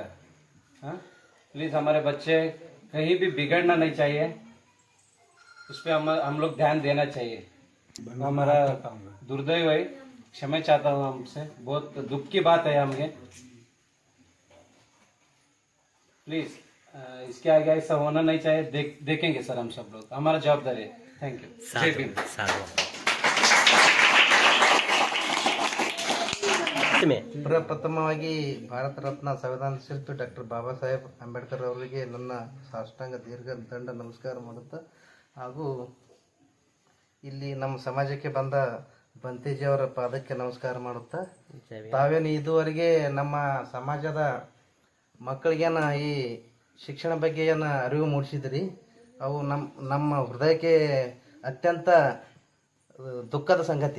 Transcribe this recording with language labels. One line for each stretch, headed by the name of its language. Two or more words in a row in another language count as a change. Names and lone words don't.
Hindi: हाँ, प्लीज़ हमारे बच्चे कहीं भी बिगड़ना नहीं चाहिए, उस पर हम लोग ध्यान देना चाहिए। हमारा दुर्दैव है, क्षमा चाहता हूँ हमसे, बहुत दुख की बात है हमें। प्लीज़ इसके आगे ऐसा होना नहीं चाहिए, देखेंगे सर हम सब लोग, हमारा जवाबदारी है।
English: thank you.
Hindi: जय भीम।
Kannada: ಪ್ರಪ್ರಥಮವಾಗಿ ಭಾರತ ರತ್ನ ಸಂವಿಧಾನ ಶಿಲ್ಪಿ ಡಾಕ್ಟರ್ ಬಾಬಾ ಸಾಹೇಬ್ ಅಂಬೇಡ್ಕರ್ ಅವರಿಗೆ ನನ್ನ ಸಾಷ್ಟಾಂಗ ದೀರ್ಘ ದಂಡ ನಮಸ್ಕಾರ ಮಾಡುತ್ತಾ, ಹಾಗೂ ಇಲ್ಲಿ ನಮ್ಮ ಸಮಾಜಕ್ಕೆ ಬಂದ ಬಂತೇಜಿಯವರ ಪಾದಕ್ಕೆ ನಮಸ್ಕಾರ ಮಾಡುತ್ತಾ, ತಾವೇನು ಇದುವರೆಗೆ ನಮ್ಮ ಸಮಾಜದ ಮಕ್ಕಳಿಗೇನು ಈ ಶಿಕ್ಷಣ ಬಗ್ಗೆ ಏನು ಅರಿವು ಮೂಡಿಸಿದ್ರಿ, ಅವು ನಮ್ಮ ಹೃದಯಕ್ಕೆ ಅತ್ಯಂತ ದುಃಖದ ಸಂಗತಿ.